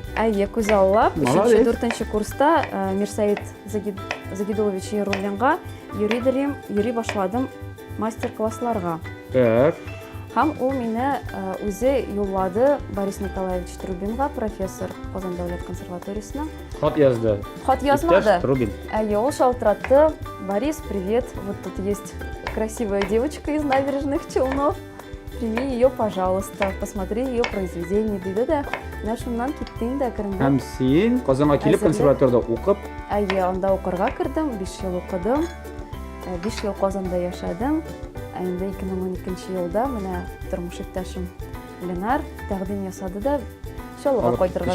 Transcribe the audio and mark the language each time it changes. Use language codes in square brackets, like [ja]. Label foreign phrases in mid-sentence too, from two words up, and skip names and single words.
[tt] Әйе, күз аллап, 3-4 курста Мирсаид Загидулович Еруллинга йөри башладым мастер-классларга. Так. Һәм ул мине үзе юллады Борис Николаевич Трубинга, профессор Казан дәүләт консерваториясына. Хат язды. Хат язмады. Трубин. Әйе, ул шалтыратты. Борис, [ru] привет. Вот тут есть красивая девочка из Набережных Челнов. Прими ее, пожалуйста. Посмотри ее произведение. [tt] Диде дә. Менә шуннан киттем дә кирдем. Һәм син Казанга килеп консерваториядә укып? Әйе, анда укырга кирдем. 5 ел укыдым. 5 ел Казанда яшәдем. Инде 2012 елда менә тормыш иптәшем Ленар тәкъдим ясады да Чаллыга кайтырга.